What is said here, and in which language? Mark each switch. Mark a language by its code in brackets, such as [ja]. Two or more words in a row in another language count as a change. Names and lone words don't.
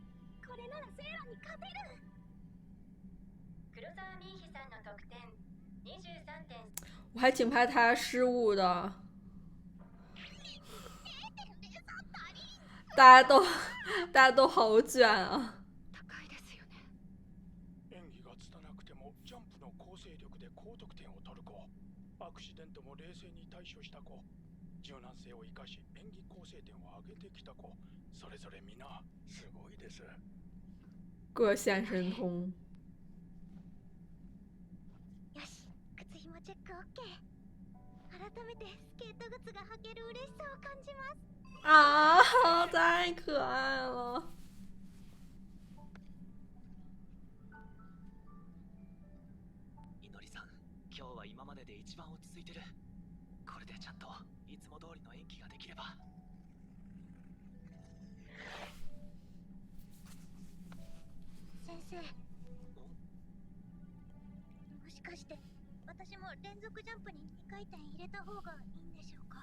[ja] これならセイラに勝てる。黒沢ミーヒさんの得点23点。 [zh] 我还挺怕他失误的。大家都好卷啊！ [ja] 高いですよね。演技が拙くてもジャンプの構成力で高得点を取る子、アクシデントも冷静に対処した子、柔軟性を生かし演技構成点を上げてきた子、それぞれ皆すごいです。 [zh] 各显神通。 [ja] よし、靴ひもチェック OK。改めてスケート靴が履ける嬉しさを感じます。 [zh] 啊，太可爱了！ [ja] いのりさん、今日は今までで一番落ち着いてる。これでちゃんといつも通りの演技ができれば。先生、もしかして私も連続ジャンプに2回転入れた方がいいんでしょうか？